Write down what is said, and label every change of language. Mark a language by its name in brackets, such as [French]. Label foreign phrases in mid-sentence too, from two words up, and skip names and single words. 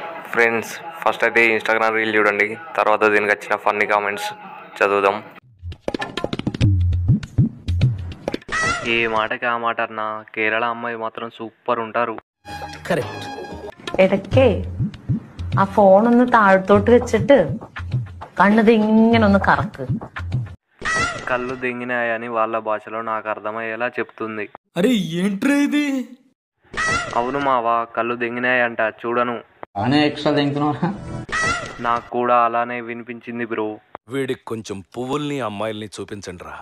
[Telugu] ఫ్రెండ్స్, ఫస్ట్ అయితే ఇన్స్టాగ్రామ్ రీల్ చూడండి, తర్వాత దీనికి వచ్చిన [English] funny comments [Telugu] చదువుదాం. ఏ మాటకి ఆ మాట అన్నా కేరళ అమ్మాయి మాత్రం సూపర్ ఉంటారు. [Malayalam] കറക്റ്റ്. ഇടയ്ക്കേ ആ ഫോണൊന്ന് താഴത്തോട്ട് വെച്ചിട്ട് കണ്ണ് ഇങ്ങനെ ഒന്ന് കറക്ക്. [Telugu] కళ్ళు దెంగినాయని వాళ్ళ భాషలో నాకు అర్థమయ్యేలా చెప్తుంది. అరే ఏంట్రా ఇది? అవును మావా, కళ్ళు దెంగినాయంట, చూడను. ఎక్స్ట్రా తింటున్నారా? నాకు కూడా అలానే వినిపించింది బ్రో. వీడికి కొంచెం పువ్వుల్ని అమ్మాయిల్ని చూపించండి రా.